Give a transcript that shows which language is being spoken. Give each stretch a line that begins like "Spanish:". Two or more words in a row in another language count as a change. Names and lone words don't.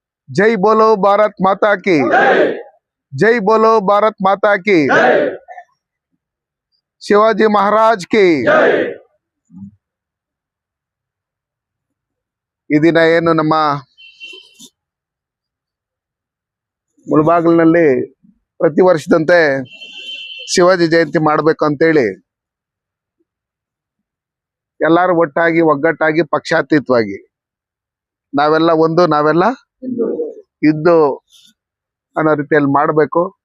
Hindi: जय बोलो भारत माता की, जय बोलो भारत माता की, शिवाजी महाराज की।
Kannada: ಈ ದಿನ ಏನು ನಮ್ಮ ಮುಳಬಾಗಿಲಿನಲ್ಲಿ ಪ್ರತಿ ವರ್ಷದಂತೆ ಶಿವಾಜಿ ಜಯಂತಿ ಮಾಡಬೇಕು ಅಂತೇಳಿ ಎಲ್ಲರೂ ಒಟ್ಟಾಗಿ ಒಗ್ಗಟ್ಟಾಗಿ ಪಕ್ಷಾತೀತವಾಗಿ ನಾವೆಲ್ಲ ಒಂದು ನಾವೆಲ್ಲ ಇದ್ದು ಅನ್ನೋ ರೀತಿಯಲ್ಲಿ ಮಾಡಬೇಕು